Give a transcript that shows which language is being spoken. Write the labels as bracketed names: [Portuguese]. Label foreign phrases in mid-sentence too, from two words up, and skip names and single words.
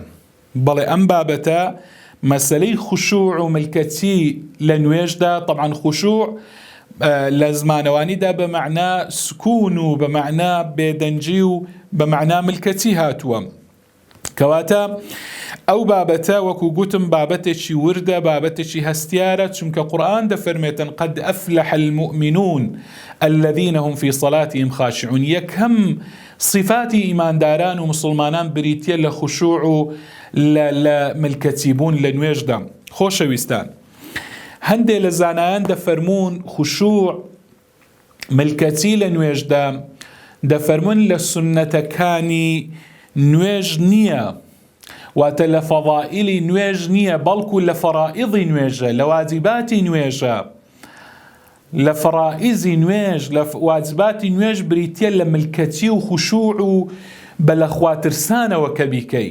[Central Kurdish] بەڵێ ئەم بابەتە مەسەلەی خوشوع و ملکەتی لە نوێژدا، طبعا خوشوع لە زمانەوانیدا بە مەعنا سکون و بە مەعنا بێدەنجی و بە مەعنا ملکەتی هاتووە. کەواتە ئەو بابەتە وەکو گوتم بابەتێکی وردە، بابەتێکی هەستیارە، چونکە قورئان دەفەرمێتن [Arabic] قد أفلح المؤمنون الذين هم في صلاتهم خاشعون. [Central Kurdish] یەکەم صفاتی ئیمانداران و مسلمانان بریتیە لە خوشوع و لە ملکەتی بوون لە نوێژدا. خۆشەویستان، هەندێک لە زانایان دەفەرمون خوشوع ملکەتی لە نوێژدا دەفەرمون لە سونەتەکانی نوێژ نییە، واتە لە فەضائیلی نوێژ نییە، بەڵکو لە فەرائیضی نوێژە، لە واجباتی نوێژە، لە فەرائیزی نوێژ، لە واجباتی نوێژ بریتیە لە ملکەتی و خوشوع و بە لە خواترسانەوە کە بیکەی.